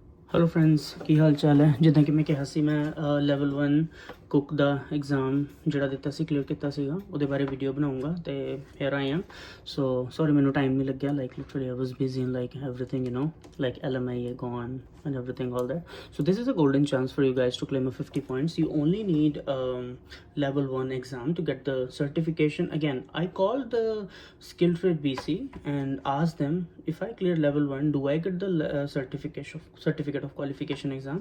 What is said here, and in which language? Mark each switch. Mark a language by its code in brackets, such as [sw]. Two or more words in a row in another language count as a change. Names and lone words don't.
[en] hello friends [pa] ਕੀ ਹਾਲ ਚਾਲ ਹੈ। ਜਿਦਾ ਕਿ ਮੈਂ ਕਹਾ ਸੀ ਮੈਂ [en] level 1 cook [pa] ਦਾ ਐਗਜ਼ਾਮ ਜਿਹੜਾ ਦਿੱਤਾ ਸੀ ਕਲੀਅਰ ਕੀਤਾ ਸੀਗਾ ਉਹਦੇ ਬਾਰੇ ਵੀਡੀਓ ਬਣਾਉਂਗਾ ਤੇ [en] here I am। so sorry [pa] ਮੈਨੂੰ ਟਾਈਮ ਨਹੀਂ ਲੱਗਿਆ, [en] like literally I was busy in like everything, you know, like LMI gone and everything, all that. So this is a golden chance for you guys to claim a 50 points. You only need level 1 exam to get the certification. Again, I called the Skill Trade BC and asked them, if I clear level 1, do I get the certificate of qualification exam?